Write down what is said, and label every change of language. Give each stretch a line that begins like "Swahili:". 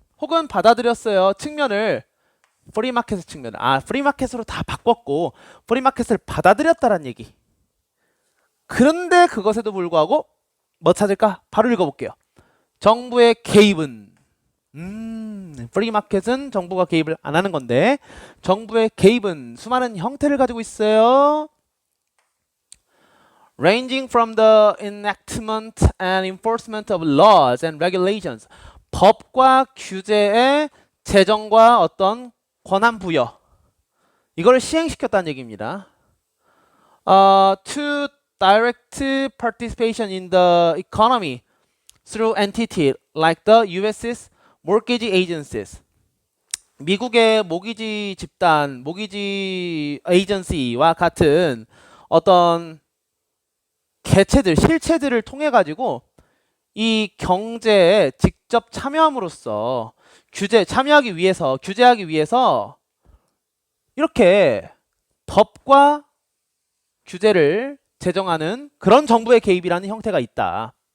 Korean: 혹은 받아들였어요. 측면을 프리마켓의 측면을 프리마켓으로 다 바꿨고 프리마켓을 받아들였다란 얘기. 그런데 그것에도 불구하고 뭐 찾을까? 바로 읽어볼게요. 정부의 개입은 프리마켓은 정부가 개입을 안 하는 건데 정부의 개입은 수많은 형태를 가지고 있어요.
English: Ranging from the enactment and enforcement of laws and regulations.
Korean: 법과 규제의 제정과 어떤 권한 부여. 이걸 시행시켰다는 얘기입니다.
English: To direct participation in the economy through entities like the U.S.'s mortgage agencies.
Korean: 미국의 모기지 집단, 모기지 에이전시와 같은 어떤 개체들, 실체들을 통해 가지고 이 경제에 직접 참여함으로써 참여하기 위해서, 규제하기 위해서 이렇게 법과 규제를 제정하는 그런 정부의 개입이라는 형태가 있다.